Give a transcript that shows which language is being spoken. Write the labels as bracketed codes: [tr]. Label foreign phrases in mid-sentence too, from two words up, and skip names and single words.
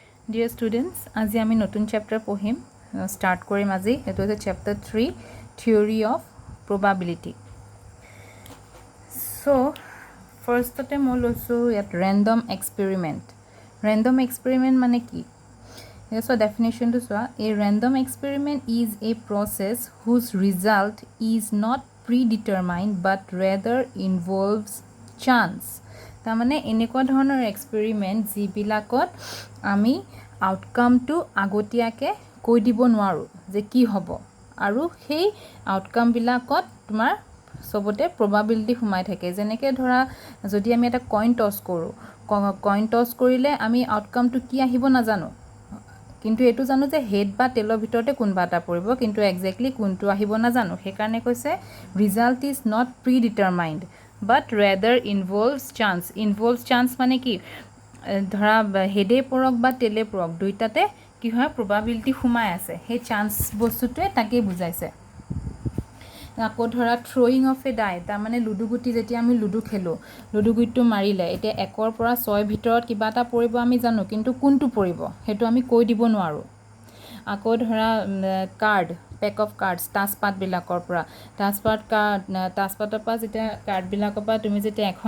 [en] Dear students, [as] আজি আমি নতুন চ্যাপ্টাৰ পঢ়িম স্টাৰ্ট কৰিম আজি এটো হৈছে চ্যাপ্টাৰ 3 [en] theory of probability [as] so ফাৰ্ষ্টতে মই লৈছো ইয়াত [en] random experiment [as] মানে কি [en] so definition to so a random experiment is a process whose result is not predetermined but rather involves chance [as] তা মানে এনেকুৱা ধৰণৰ এক্সপেৰিমেন্ট যিবিলাকত আমি আউটকামটো আগতিয়াকে কৈ দিব নোৱাৰো যে কি হ'ব আৰু সেই আউটকাম বিলাকত তোমাৰ সবতে probability সোমাই থাকে যেনেকৈ ধৰা যদি আমি এটা [en] coin toss [as] কৰিলে আমি আউটকামটো কি আহিব নাজানো কিন্তু এটো জানো যে হেড বা টেলৰ ভিতৰতে কোনবা এটা পৰিব কিন্তু এক্স্যাক্টলি কোনটো আহিব নাজানো সেই কাৰণে কৈছে [en] result is not predetermined but rather involves chance [as] মানে কি ধৰা হেডে পৰক বা টেলে পৰক দুইটাতে কি হয় probability সোমাই আছে সেই চান্স বস্তুটোৱে তাকে বুজাইছে আকৌ ধৰা [en] throwing of a die [as] তা মানে লুডু গুটি যেতিয়া আমি লুডু খেলো লুডু গুটিটো মাৰিলে এতিয়া 1 ৰ পৰা 6 ভিতৰত কিবা এটা পৰিব আমি জানো কিন্তু কোনটো পৰিব হেতু আমি কৈ দিব নোৱাৰো আকৌ ধৰা [en] card pack of cards [as] টাসপাত বিলাকৰ পৰা টাসপাতৰ পৰা যেতিয়া কাৰ্ড বিলাকৰ পৰা তুমি যেতিয়া এখন